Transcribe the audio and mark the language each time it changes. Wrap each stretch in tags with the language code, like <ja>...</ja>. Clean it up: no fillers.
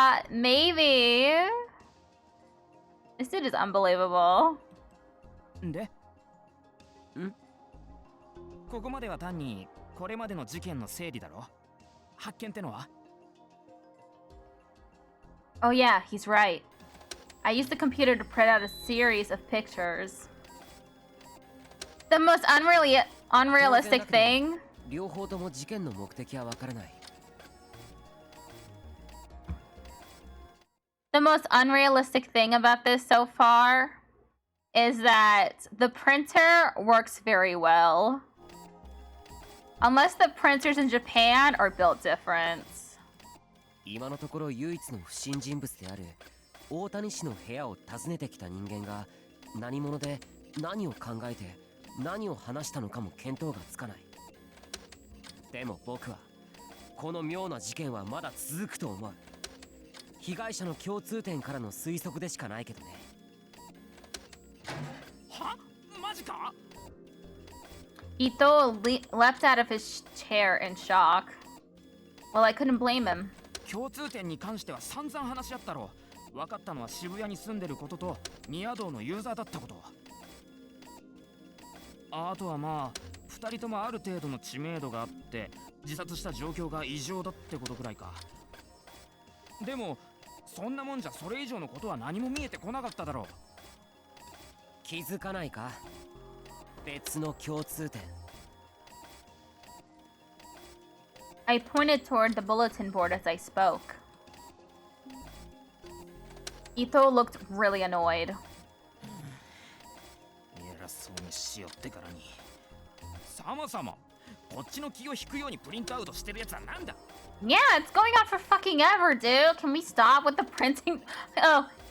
<en>Maybe. This dude is unbelievable.</en> <ja>でここまでは単にこれまでの事件の整理だろ発見ってのは</ja> <en>Oh yeah, he's right. I used the computer to print out a series of pictures. The most unrealistic thing.</en> <ja>両方とも事件の目的はわからない</ja> <en>The most unrealistic thing about this so far is that the printer works very well. Unless the printers in Japan are built different.</en> <ja>今のところ唯一の不審人物である大谷氏の部屋を訪ねてきた人間が何者で何を考えて何を話したのかも見当がつかないでも僕はこの妙な事件はまだ続くと思う被害者の共通点からの推測でしかないけどねはマジか</ja> <en>Ito leapt out of his chair in shock. Well, I couldn't blame him.</en> <ja>共通点に関しては散々話し合ったろ分かったのは渋谷に住んでることと宮堂のユーザーだったことあとはまあ2人ともある程度の知名度があって自殺した状況が異常だってことくらいかでもそんなもんじゃそれ以上のことは何も見えてこなかっただろう気づかないか別の共通点</ja> <en>I pointed toward the bulletin board as I spoke. Ito looked really annoyed.</en> <ja>偉そうにしよってからにそもそもこっちの気を引くようにプリントアウトしてるやつはなんだ</ja> <en>Yeah, it's going on for fucking ever, dude. Can we stop with the printing? Oh.</en>